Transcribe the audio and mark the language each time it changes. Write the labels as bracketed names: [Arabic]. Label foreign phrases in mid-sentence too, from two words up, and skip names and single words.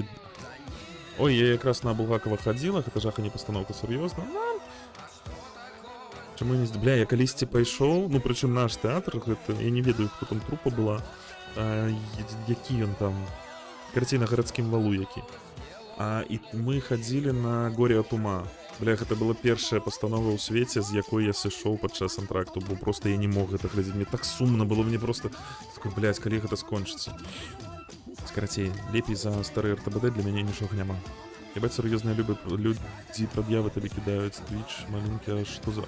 [Belarusian] Ой, я якраз на Булгакова хадзіла, гэта жаха не пастаноўка, сур'ёзна. Чаму не... Бля, я калісьці пайшоў, ну, прычым наш тэатр, гэта... Я не ведаю, хто там трупа была, які ён там... Карацей, на гарадскім валу які. І мы хадзілі на Горе от ума. Бля, гэта была першая пастанова ў свеце, з якой я сышоў падчас антракту, бо просто я не мог гэта глядзець. Мне так сумна было, мне просто... Такой, блядь, калі гэта скончыцца. Скарацей, лепей за стары РТБД для мяне нічога няма. Ебать, сур'ёзныя людзі прад'явы табе кідаюць Twitch, маленькі, што за...